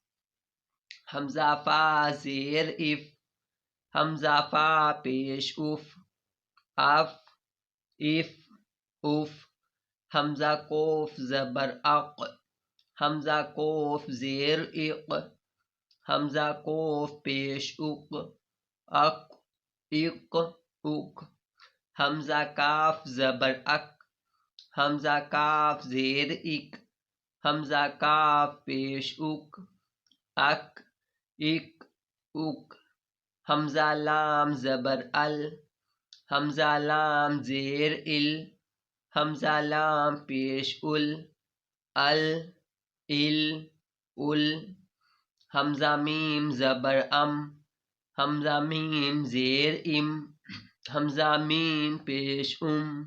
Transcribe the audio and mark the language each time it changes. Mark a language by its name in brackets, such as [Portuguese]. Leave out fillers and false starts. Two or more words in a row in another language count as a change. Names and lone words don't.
[Urdu] حمزہ فا زیر اف، حمزہ فا پیش اف، اف اف اف، حمزہ قوف زبر اق، حمزہ قوف زیر اق، حمزہ قوف پیش اق، اق اق اق، حمزہ کاف زبر اک، حمزہ کاف زیر اک، حمزہ کاف پیش اک، اک اک اک، حمزہ لام زبر ال، حمزہ لام زیر ال، حمزہ لام پیش ال، ال ال ال، حمزہ میم زبر ام، حمزہ میم زیر ام، حمزہ میم پیش ام،